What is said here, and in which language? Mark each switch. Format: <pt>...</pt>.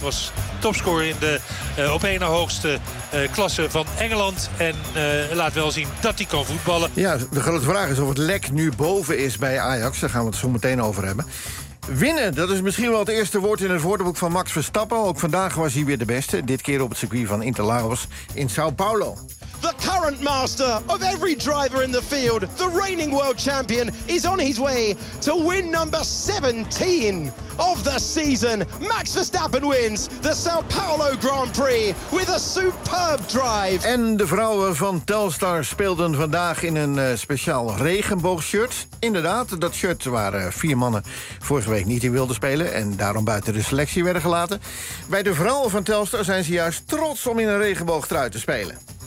<nl>Was topscorer in de op één na hoogste klasse van Engeland. En laat wel zien dat hij kan voetballen. Ja, de grote vraag is of het lek nu boven is bij Ajax. Daar gaan we het zo meteen over hebben. Winnen, dat is misschien wel het eerste woord in het woordenboek van Max Verstappen. Ook vandaag was hij weer de beste. Dit keer op het circuit van Interlagos in Sao Paulo.</nl> <en>The current master of every driver in the field, the reigning world champion, is on his way to win number 17 of the season. Max Verstappen wins the Sao Paulo Grand Prix with a superb drive.</en> <nl>En de vrouwen van Telstar speelden vandaag in een speciaal regenboogshirt. Inderdaad, dat shirt waren vier mannen vorige week niet in wilde spelen en daarom buiten de selectie werden gelaten. Bij de vrouwen van Telstar zijn ze juist trots om in een regenboogtrui te spelen.</nl>